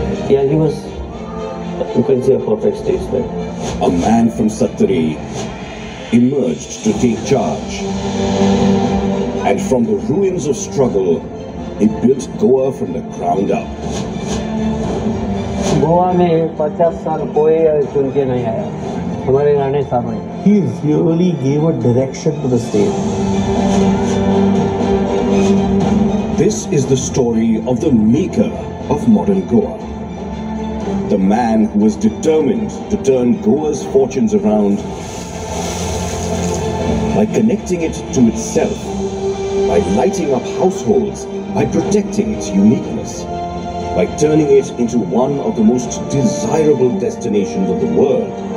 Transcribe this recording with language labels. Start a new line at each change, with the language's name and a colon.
English: Yeah, he was, you can say, a perfect statesman. A man from Sattari emerged to take charge. And from the ruins of struggle, he built Goa from the ground up.
Hindi: Goa में 50 साल कोई चुन के नहीं आया, हमारे राणे साहब ने.
English: He really gave a direction to the state. This is the story of the maker of modern Goa. The man who was determined to turn Goa's fortunes around by connecting it to itself, by lighting up households, by protecting its uniqueness, by turning it into one of the most desirable destinations of the world.